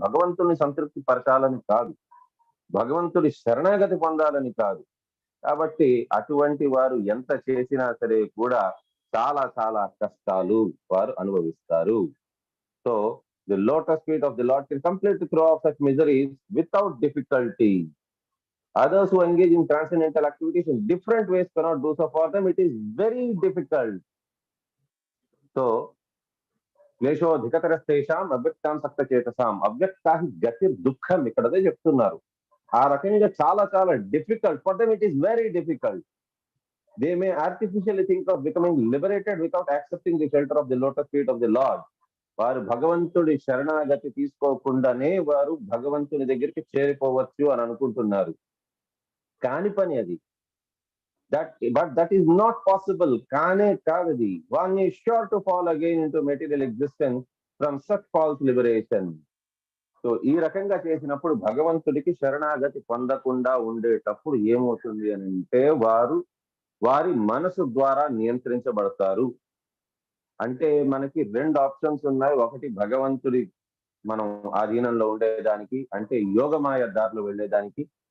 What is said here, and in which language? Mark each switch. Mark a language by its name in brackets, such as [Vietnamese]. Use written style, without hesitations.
[Telugu] భగవంతుని సంతృప్తి పరచాలని కాదు, భగవంతుడి శరణాగతి పొందాలని కాదు. కాబట్టి అటువంటి వారు ఎంత చేసినా సరే కూడా చాలా చాలా కష్టాలు వారు అనుభవిస్తారు. [English] So the lotus feet of the lord can completely throw off such miseries without difficulty. Others who engage in transcendental activities in different ways cannot do so. For them, it is very difficult. [Sanskrit] So, క్లేశోధికతరస్తేషాం అవ్యక్తాం సక్తచేతసాం అవ్యక్తా హి గతి దుఃఖం [Telugu] ఇక్కడదే చెప్తున్నారు. ఆ రకంగా చాలా చాలా difficult. [English] For them it is very difficult. They may artificially think of becoming liberated without accepting the shelter of the lotus feet of the lord. [Telugu] వారు భగవంతుడి శరణాగతి తీసుకోకుండానే వారు భగవంతుని దగ్గరికి చేరిపోవచ్చు అని అనుకుంటున్నారు. కాని పని అది. [English] But that is not possible. [Telugu] కానే కాదది. [English] One is sure to fall again into material existence from such false liberation. [Telugu] So ఈ రకంగా చేసినప్పుడు భగవంతుడికి శరణాగతి పొందకుండా ఉండేటప్పుడు ఏమవుతుంది అని అంటే వారి మనసు ద్వారా నియంత్రించబడతారు. అంటే మనకి 2 ఆప్షన్స్ ఉన్నాయి. ఒకటి భగవంతుడి మనం ఆధీనంలో ఉండేదానికి, అంటే యోగమాయ దారిలో వెళ్ళేదానికి.